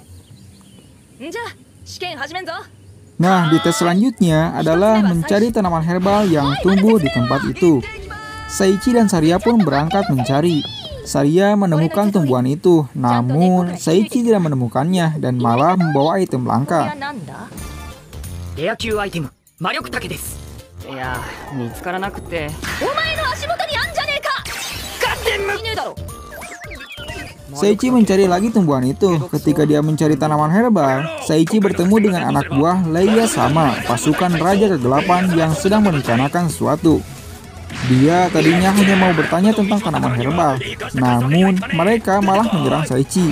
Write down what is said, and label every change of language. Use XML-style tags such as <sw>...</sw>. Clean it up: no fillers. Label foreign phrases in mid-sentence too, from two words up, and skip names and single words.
<id>Nah, di tes selanjutnya adalah mencari tanaman herbal yang tumbuh di tempat itu. Saichi dan Saria pun berangkat mencari. Saria menemukan tumbuhan itu, namun Saichi tidak menemukannya dan malah membawa item langka.</id> <ja>レア級アイテム魔力竹です。いや見つからなくて、お前の足元にあんじゃねえか。ガッテン無ねえだろ。</ja> <id>Saichi mencari lagi tumbuhan itu. Ketika dia mencari tanaman herbal, Saichi bertemu dengan anak buah Leia Sama, pasukan Raja Kegelapan yang sedang merencanakan sesuatu. Dia tadinya hanya mau bertanya tentang tanaman herbal, namun mereka malah menyerang Saichi.</id>